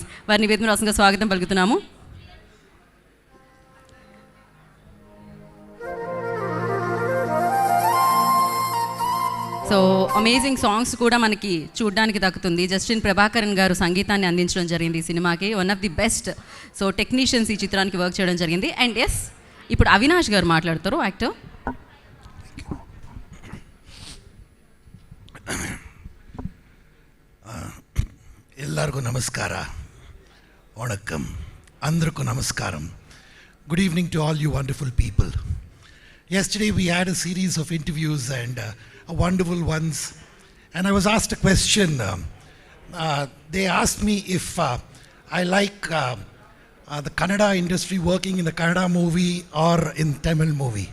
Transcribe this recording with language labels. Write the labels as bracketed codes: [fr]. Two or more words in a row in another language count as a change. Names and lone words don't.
[te] వారిని వేదిక రాసంగా స్వాగతం పలుకుతున్నాము. [en] so amazing songs [te] కూడా మనకి చూడడానికి దక్కుతుంది. జస్టిన్ ప్రభాకరన్ గారు సంగీతాన్ని అందించడం జరిగింది ఈ సినిమాకి. [en] one of the best so technicians [te] ఈ చిత్రానికి వర్క్ చేయడం జరిగింది. [en] and yes, [te] ఇప్పుడు అవినాష్ గారు మాట్లాడతారు, యాక్టర్. [kn] ಎಲ್ಲರಿಗೂ ನಮಸ್ಕಾರ, ವಣಕ್ಕಂ, [te] అందరికీ నమస్కారం. [en] Good evening to all you wonderful people. Yesterday we had a series of interviews and wonderful ones. And I was asked a question. They asked me if I like the Kannada industry working in the Kannada movie or in Tamil movie.